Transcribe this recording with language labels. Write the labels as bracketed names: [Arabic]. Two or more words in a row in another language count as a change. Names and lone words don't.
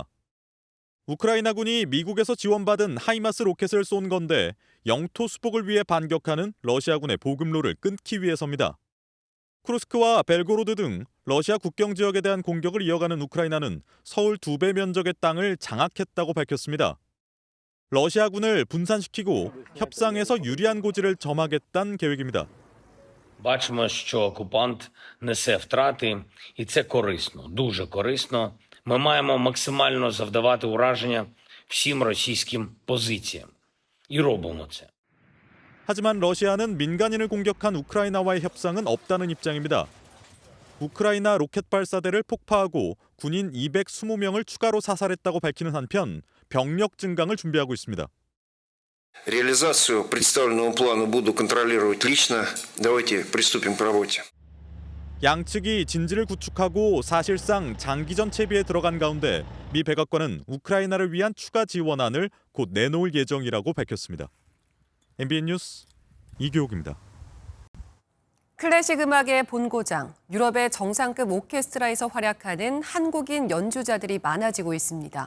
[Korean] 우크라이나군이 미국에서 지원받은 하이마스 로켓을 쏜 건데 영토 수복을 위해 반격하는 러시아군의 보급로를 끊기 위해서입니다. 쿠르스크와 벨고로드 등 러시아 국경 지역에 대한 공격을 이어가는 우크라이나는 서울 2배 면적의 땅을 장악했다고 밝혔습니다. 러시아군을 분산시키고 협상에서 유리한 고지를 점하겠다는 계획입니다. [Ukrainian] Бачимо, що окупант несе втрати, і це корисно, дуже корисно. Ми маємо максимально завдавати ураження всім російським позиціям. І робимо це. [Korean] 하지만 러시아는 민간인을 공격한 우크라이나와의 협상은 없다는 입장입니다. 우크라이나 로켓 발사대를 폭파하고 군인 220명을 추가로 사살했다고 밝히는 한편 병력 증강을 준비하고 있습니다. [Russian] Реализацию представленного плана буду контролировать лично. Давайте приступим к работе. [Korean] 양측이 진지를 구축하고 사실상 장기전 채비에 들어간 가운데 미 백악관은 우크라이나를 위한 추가 지원안을 곧 내놓을 예정이라고 밝혔습니다. MBN 뉴스 이교욱입니다. 클래식 음악의 본고장, 유럽의 정상급 오케스트라에서 활약하는 한국인 연주자들이 많아지고 있습니다.